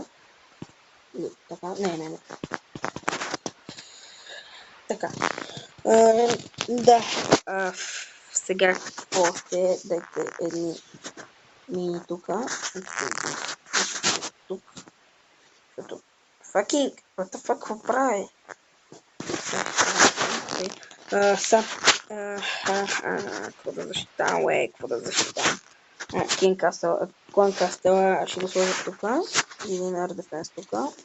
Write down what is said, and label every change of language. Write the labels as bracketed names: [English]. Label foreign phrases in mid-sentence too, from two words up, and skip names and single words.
[Bulgarian] Или така. Не. Така. Да. Сега какво още? Дайте едни мини тука. Тук. [English] Защото fucking, what the fuck, [Bulgarian] какво прави? Какво да защитавам, какво да защитавам? Клан Кастела ще го сложа тука. Един [English] Air Defense [Bulgarian] тука.